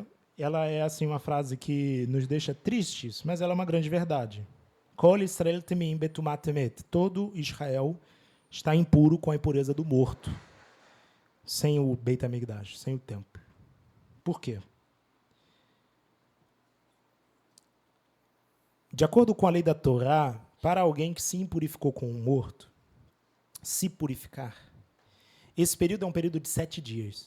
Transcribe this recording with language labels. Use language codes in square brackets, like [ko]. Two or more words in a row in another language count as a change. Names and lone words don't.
[pt] Ela é assim uma frase que nos deixa tristes, mas ela é uma grande verdade. [he] כל ישראל טמאים בטומאת מת. [pt] Todo Israel está impuro com a impureza do morto, sem o Beit HaMikdash, sem o templo. Por quê? De acordo com a lei da Torá, para alguém que se impurificou com um morto, se purificar, esse período é um período de 7 dias.